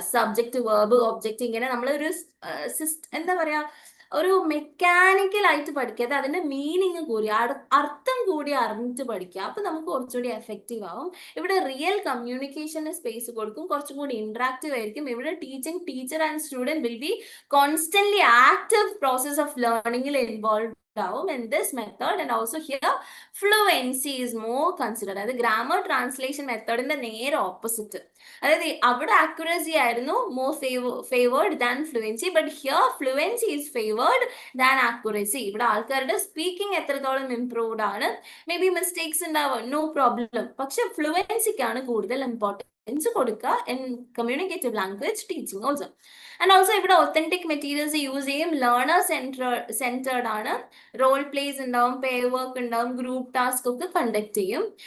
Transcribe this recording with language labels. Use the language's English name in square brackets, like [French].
[Malayalam] Subject, verb, object, ഇങ്ങനെ നമ്മളൊരു എന്താ പറയാ, ഒരു മെക്കാനിക്കൽ ആയിട്ട് പഠിക്കാതെ അതിന്റെ മീനിങ് കൂടി, അർത്ഥം കൂടി അറിഞ്ഞിട്ട് പഠിക്കുക. അപ്പൊ നമുക്ക് കുറച്ചുകൂടി എഫക്റ്റീവ് ആവും. ഇവിടെ റിയൽ കമ്മ്യൂണിക്കേഷന് സ്പേസ് കൊടുക്കും, കുറച്ചും കൂടി ഇന്ററാക്റ്റീവ് ആയിരിക്കും. ഇവിടെ [English] teacher and student will be constantly active process of ലേണിംഗിൽ involve [Malayalam] ആവും [English] in this method. And also here fluency is more considered. [Malayalam] അതായത് ഗ്രാമർ ട്രാൻസ്ലേഷൻ മെത്തേഡിന്റെ നേരെ ഓപ്പോസിറ്റ്. അതായത് അവിടെ [English] accuracy [Malayalam] ആയിരുന്നു [English] more favored than fluency, but here fluency is favored than accuracy. [Malayalam] ഇവിടെ ആൾക്കാരുടെ speaking എത്രത്തോളം improved ആണ്, [English] maybe [Malayalam] മിസ്റ്റേക്സ് ഉണ്ടാവും, [English] no problem, [Malayalam] പക്ഷെ ഫ്ലുവൻസിക്കാണ് കൂടുതൽ ഇമ്പോർട്ടൻസ് കൊടുക്കുക [English] in communicative language teaching also. And also [Malayalam] ഇവിടെ ഒത്തന്റിക് മെറ്റീരിയൽസ് യൂസ് ചെയ്യും, ലേണർ സെന്റേർഡ് ആണ്, റോൾ പ്ലേസ് ഉണ്ടാവും, പെയർ വർക്ക് ഉണ്ടാവും, ഗ്രൂപ്പ് ടാസ്ക് ഒക്കെ കണ്ടക്ട് ചെയ്യും.